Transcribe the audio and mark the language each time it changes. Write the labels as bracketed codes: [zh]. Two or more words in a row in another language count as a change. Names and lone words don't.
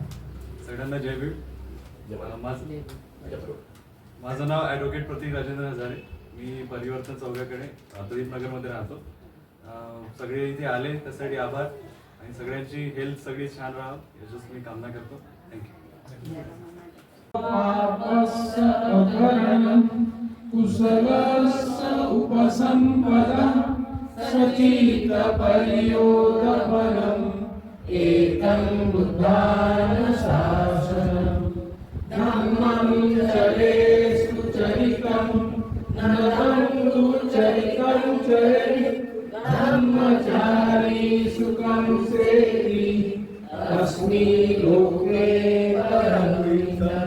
[mr] सगळ्यांना जय भीम. माझं नाव ॲडव्होकेट प्रतीक राजेंद्र हजारे. मी परिवर्तन चौकाकडे प्रदीप नगरमध्ये राहतो. सगळे इथे आले त्यासाठी आभार. आणि सगळ्यांची हेल्थ सगळी छान राहावं याचीच मी कामना करतो. थँक्यू. [pi] पापस्य अकरणं कुशलस्य उपसंपदा सचित परियोगपरम् एकं बुद्धान शासनम् धम्मं चरेषु चरितं नरं दुचरितं चरेत् धम्मचारी सुखं सेति अस्मि लोके परमित